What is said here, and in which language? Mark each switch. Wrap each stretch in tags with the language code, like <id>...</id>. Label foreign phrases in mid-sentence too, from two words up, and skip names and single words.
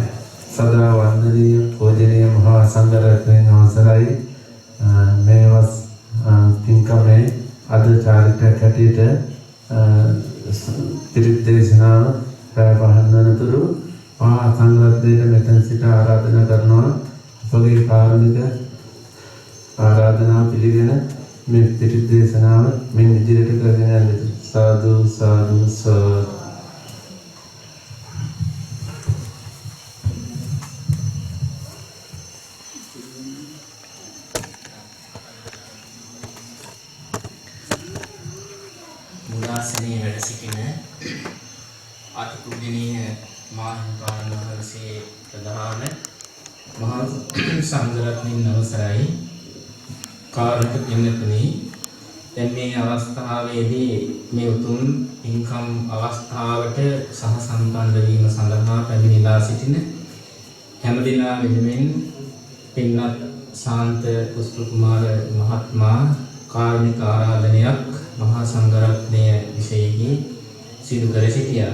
<si>සදා වන්දනීය පූජනීය මහා संඝරත්නයන් අවසරයි මේ වස් පින්කමේ අද චාරිත්‍රාක් හැටියට පිරිත් දේශනාව පැවැත්වන අතරතුරු මහා සංඝරත්නයට මෙතන සිට ආරාධනා කරනවා අපගේ කාරුණික ආරාධනාව පිළිගෙන මේ පිරිත් දේශනාව මෙන් ඉදිරියට කරගෙන යන්න.</si> <pi>साधु साधु साधु</pi> <si>මුලාසනයේ වැඩ සිටින අතිපූජනීය මහාහිමිපාණන් වහන්සේ ප්‍රධාන මහා සංඝරත්නයන් අවසරයි කාරුණික පින්තුනි, දැන් මේ අවස්ථාවේදී මේ උතුම් පින්කම් අවස්ථාවට සහ සම්බන්ධ වීම සඳහා පැමිණලා සිටින හැම දිනා වෙනුවෙන් පින්වත් ශාන්ත පුෂ්ප කුමාර මහත්මයා කාරුණික ආරාධනයක් මහා සංඝරත්නය විශේෂයෙන් සිදු කර සිටියා.</si>